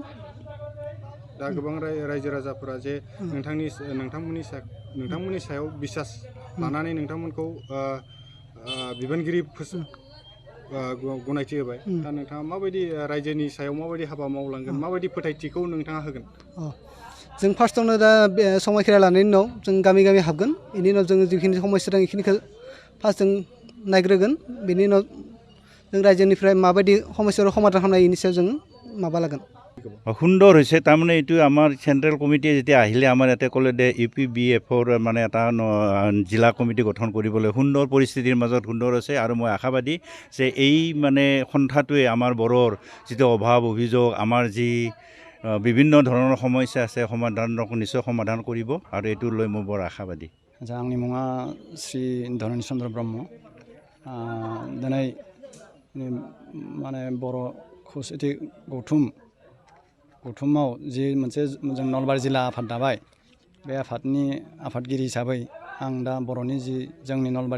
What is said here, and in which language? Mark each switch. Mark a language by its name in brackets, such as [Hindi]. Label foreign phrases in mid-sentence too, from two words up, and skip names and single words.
[Bodo] दा गोबां रायजो राजाफोरा जे नोंथांमोननि सायाव बिसास लानानै नोंथांमोनखौ बिबानगिरि गनायथि होबाय दा नोंथाङा माबायदि रायजोनि सायाव माबायदि हाबा मावलांगोन माबायदि फोथायथिखौ नोंथाङा होगोन? जों फार्स्टआवनो दा बे समायखिरा लानायनि उनाव जों गामि गामि हाबगोन बेनि उनाव जोङो जिखिनि समस्या दं बेखिनिखौ फार्स्ट जों नायग्रोगोन बेनि उनाव जों रायजोनिफ्राय माबायदि समस्याखौ समाधान खालामनाय बेनि सायाव जों माबा लागोन। [Assamese] সুন্দৰ হৈছে তাৰমানে এইটো আমাৰ চেণ্ট্ৰেল কমিটিয়ে যেতিয়া আহিলে আমাৰ ইয়াতে ক'লে দে UPBFৰ মানে এটা জিলা কমিটি গঠন কৰিবলৈ সুন্দৰ পৰিস্থিতিৰ মাজত সুন্দৰ আছে আৰু মই আশাবাদী যে এই মানে সন্থাটোৱে আমাৰ বড়োৰ যিটো অভাৱ অভিযোগ আমাৰ যি বিভিন্ন ধৰণৰ সমস্যা আছে নিশ্চয় সমাধান কৰিব আৰু এইটো লৈ মই বৰ আশাবাদী। [Bodo] आंनि मुङा श्री धरणी चन्द्र ब्रह्म दिनै माने बर' खौसेथि गौथुमाव जि मोनसे जों नलबारि जिल्ला आफाद दाबाय बे आफादनि आफादगिरि हिसाबै आं दा बर'नि जि जोंनि नलबारि